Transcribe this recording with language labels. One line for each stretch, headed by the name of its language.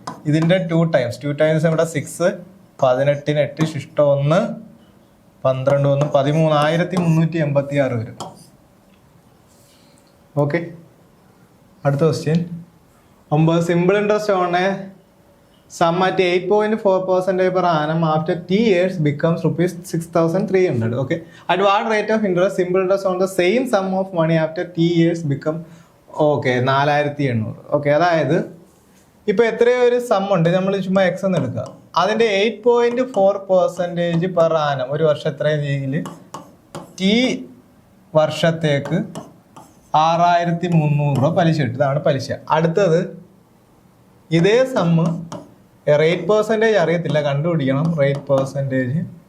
Malayalam: ഇതിൻ്റെ 2 ടൈംസ് ഇവിടെ 6, 18-ന് 8 ശിഷ്ട 1 12 1 13 1386 വരും. ഓക്കെ, അടുത്ത question 9.
English: Simple interest on a sum at 8.4% per annum after T years becomes ₹6,300. Okay, at what rate of interest simple interest on the same sum of money after T years become 4800.
Malayalam: Okay, അതായത് ഇപ്പൊ എത്രയോ ഒരു some ഉണ്ട്, നമ്മൾ ചുമ്മാ X എന്ന് എടുക്കുക. അതിന്റെ 8.4% പെർ ആനം, ഒരു വർഷം എത്രയും രീതിയിൽ T വർഷത്തേക്ക് 6300 പലിശ കിട്ടും. ഇതാണ് പലിശ. അടുത്തത് ഇതേ സമ്മ് റേറ്റ് പെർസെൻറ്റേജ് അറിയത്തില്ല, കണ്ടുപിടിക്കണം റേറ്റ് പെർസെൻറ്റേജ്.